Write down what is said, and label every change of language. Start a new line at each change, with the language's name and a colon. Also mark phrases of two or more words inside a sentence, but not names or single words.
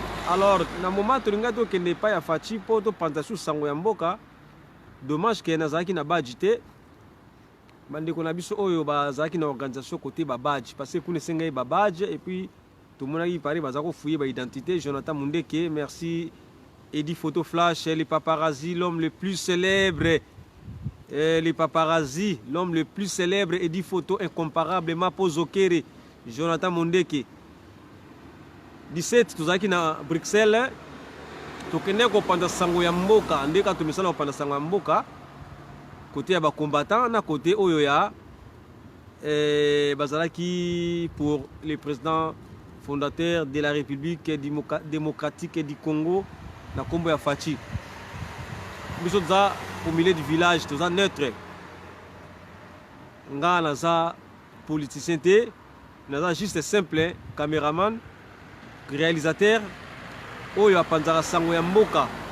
Lingala: Alors, na moment tolinga tokende epai ya Fachi po topanza su sango ya mboka, dommage ke nazalaki na badge te. Bandeko na biso oyo bazalaki na organisation côté ba badge,
French: parce que
Lingala: kuna esengeli ba badge,
French: et puis
Lingala: tomonaki pari baza kofouiller ba identité.
French: Jonathan Mundeke, merci. Eddie Photo Flash, les paparazzi, l'homme le plus célèbre. Eh, les paparazzi, l'homme le plus célèbre, Eddie Photo, incomparable, Mapo Zokere, Jonathan Mundeke.
Lingala: Dix-sept, tozalaki na Bruxelles, tokende kopanza sango ya mboka, nde kaka tomisala kopanza sango ya mboka, côté ya bacombattant, na côté oyo ya, eh, bazalaki
French: pour le président fondateur de la République démoca-, démocratique du Congo,
Lingala: na kombo ya Fachi. Biso toza
French: au milieu du village,
Lingala: toza neutre. Nga naza politicien te, naza
French: juste simple,
Lingala: caméraman, réalisateur, oyo apanzaka sango ya mboka.